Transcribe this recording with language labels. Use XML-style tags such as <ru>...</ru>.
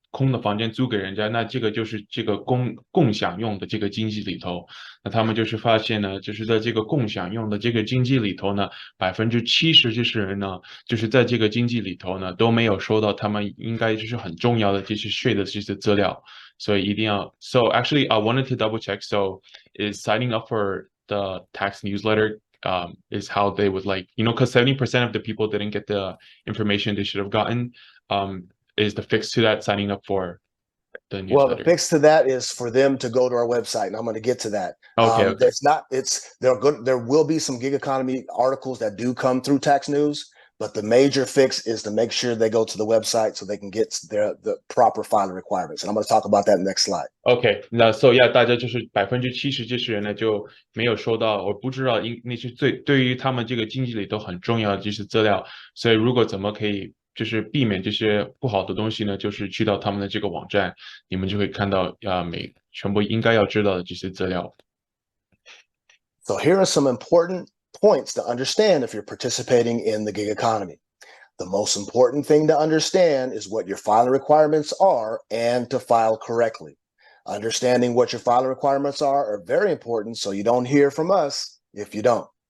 <zh>空的房间租给人家，那这个就是这个共享用的这个经济里头。那他们就是发现呢，就是在这个共享用的这个经济里头呢，70%这些人呢，就是在这个经济里头呢都没有收到他们应该就是很重要的这些税的这些资料，所以一定要。</zh> <en>So actually, I wanted to double check. So is signing up for the tax newsletter is how they would like, because 70% of the people didn't get the information they should have gotten. Is the fix to that signing up for the Well, the newsletter? fix to that is for them to go to our website, and I'm going to get to that. Okay. There's not. There will be some gig economy articles that do come through tax news, but the major fix is to make sure they go to the website so they can get the proper filing requirements. And I'm going to talk about that next slide.</en> <zh>OK，那</zh> <en>so yeah，</en> <zh>大家就是70%这些人呢就没有收到，我不知道那是对于他们这个经济里都很重要的这些资料，所以如果怎么可以就是避免这些不好的东西呢？就是去到他们的这个网站，你们就会看到全部应该要知道的这些资料。</zh> <en>So here are some important points to understand if you're participating in the gig economy. The most important thing to understand is what your filing requirements are and to file correctly. Understanding what your filing requirements are very important, so you don't hear from us if you don't.</en>